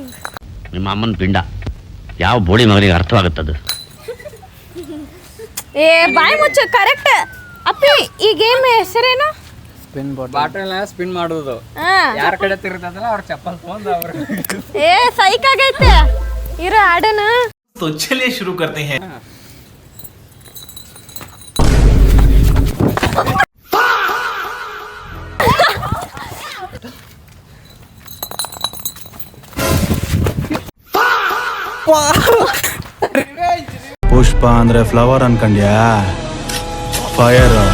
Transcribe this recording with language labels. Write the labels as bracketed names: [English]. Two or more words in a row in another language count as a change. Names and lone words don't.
[Kannada] ನಿಮ್ಮ ಅಮ್ಮನ ಪಿಂಡ ಯಾವ ಬೋಡಿ ಮಗನಿಗೆ ಅರ್ಥವಾಗುತ್ತದು ಏ ಬಾಯ್ ಮುಚ್ಚು ಕರೆಕ್ಟ್ ಅಪ್ಪಿ ಈ ಗೇಮ್ ಹೆಸರೇನು ಸ್ಪಿನ್ ಬಾಟಲ್ ಸ್ಪಿನ್ ಮಾಡೋದು ಯಾರ ಕಡೆ ತಿರುತ್ತದಲ್ಲ ಅವ್ರ ಚಪ್ಪಲ್ ತಗೊಂಡು ಅವ್ರ ಏ ಸೈಕ್ ಆಗೈತೆ ಇರೋ ಆಡೋಣ [Hindi] तो चलिए शुरू करते हैं [Kannada] ಪುಷ್ಪ ಅಂದ್ರೆ ಫ್ಲವರ್ ಅನ್ಕಂಡ್ಯಾ ಫೈರ್